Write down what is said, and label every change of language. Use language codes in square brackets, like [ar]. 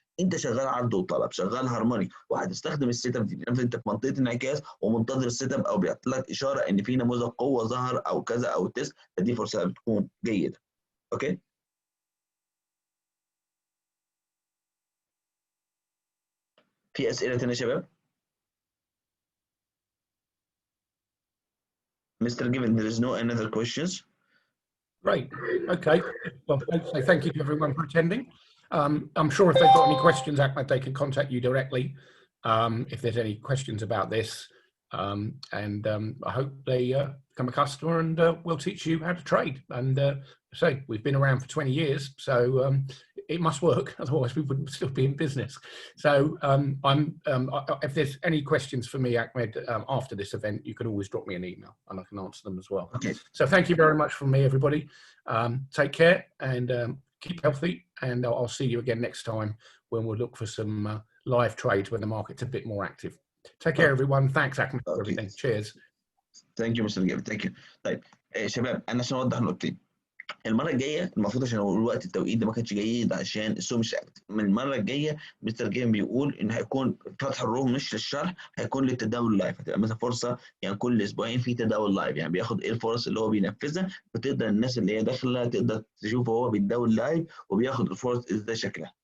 [ar] انت شغال عرض وطلب، شغال هارموني، وهتستخدم السيت اب دي، انت في منطقه انعكاس ومنتظر السيت اب او بيعطي لك اشاره ان في نموذج قوه ظهر او كذا او تيست، فدي فرصه بتكون جيده. اوكي، في اسئله ثانيه يا شباب؟ Mr. [en] Given, there is no another questions. Great. Okay. Well, so thank you to everyone for attending. I'm sure if they've got any questions, Ahmed, they can contact you directly if there's any questions about this. I hope they become a customer, and we'll teach you how to trade. And say we've been around for 20 years, so it must work. Otherwise, we wouldn't still be in business. So if there's any questions for me, Ahmed, after this event, you can always drop me an email, and I can answer them as well. Okay. So thank you very much from me, everybody. Take care and keep healthy, and I'll see you again next time when we'll look for some live trades when the market's a bit more active. Take care, everyone. Thanks, Ahmed, for everything. Cheers. Thank you, Mr. Given. Thank you. [ar] طيب شباب، انا عشان اوضح نقطتين. المره الجايه المفروض، عشان الوقت التوقيت ده ما كانش جيد عشان السوق مش اكتف، من المره الجايه مستر جيم بيقول ان هيكون فتح الروم مش للشرح، هيكون للتداول لايف. هتبقى مثلا فرصه، يعني كل اسبوعين في تداول لايف، يعني بياخد ايه الفرص اللي هو بينفذها، فتقدر الناس اللي هي داخله تقدر تشوف هو بيتداول لايف وبياخد الفرص ازاي شكلها.